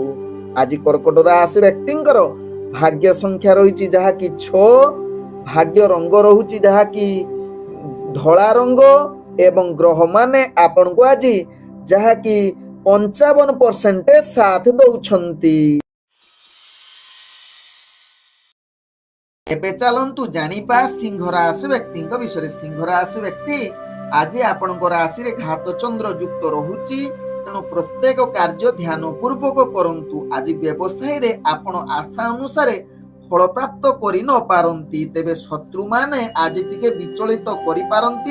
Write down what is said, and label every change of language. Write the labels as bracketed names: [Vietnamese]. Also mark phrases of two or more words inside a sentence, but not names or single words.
[Odia] ଆଜି କର୍କଟ ରାଶି ବ୍ୟକ୍ତିଙ୍କର ଭାଗ୍ୟ ସଂଖ୍ୟା ରହି ଯାହା କି 6। ଭାଗ୍ୟ ରଙ୍ଗ ରହୁଛି ଯାହା କି ଧଳା ରଙ୍ଗ ଏବଂ ଗ୍ରହ ମାନେ ଆପଣ କୁ ଆଜି ଯାହା କି 55% ସାଥ ଦଉଛନ୍ତି। ଏବେ ଚାଲନ୍ତୁ ଜାଣିବା ସିଂହ ରାଶି ବ୍ୟକ୍ତିଙ୍କ ବିଷୟରେ। ସିଂହ ରାଶି ବ୍ୟକ୍ତି ଆଜି ଆପଣଙ୍କ ରାଶିରେ ଘାତ ଚନ୍ଦ୍ର ଯୁକ୍ତ ରହୁଛି, ତେଣୁ ପ୍ରତ୍ୟେକ କାର୍ଯ୍ୟ ଧ୍ୟାନ ପୂର୍ବକ କରନ୍ତୁ। ଆଜି ବ୍ୟବସାୟରେ ଆପଣ ଆଶା ଅନୁସାରେ ଫଳ ପ୍ରାପ୍ତ କରି ନ ପାରନ୍ତି, ତେବେ ଶତ୍ରୁମାନେ ଆଜି ଟିକେ ବିଚଳିତ କରିପାରନ୍ତି।